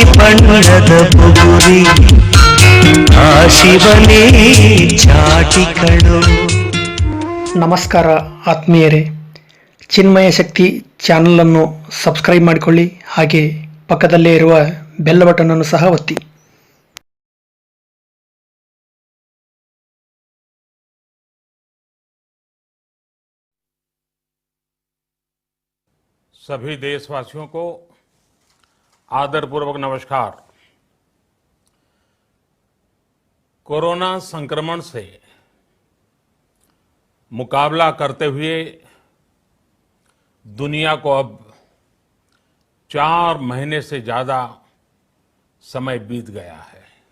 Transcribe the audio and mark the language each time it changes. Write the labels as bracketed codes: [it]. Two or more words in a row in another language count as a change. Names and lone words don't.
[kn] ಬಣ್ಣದ ಬುಗುರಿ ಆ ಶಿವನೇ ಚಾಟಿಕಳು. ನಮಸ್ಕಾರ ಆತ್ಮೀಯರೇ, ಚಿನ್ಮಯ ಶಕ್ತಿ ಚಾನಲನ್ನು ಸಬ್ಸ್ಕ್ರೈಬ್ ಮಾಡಿಕೊಳ್ಳಿ, ಹಾಗೆ ಪಕ್ಕದಲ್ಲೇ ಇರುವ [en] bell button [kn] ಅನ್ನು ಸಹ ಒತ್ತಿ. [hi] सभी देशवासियों को आदरपूर्वक नमस्कार। कोरोना संक्रमण से मुकाबला करते हुए दुनिया को अब 4 महीने से ज्यादा समय बीत गया है।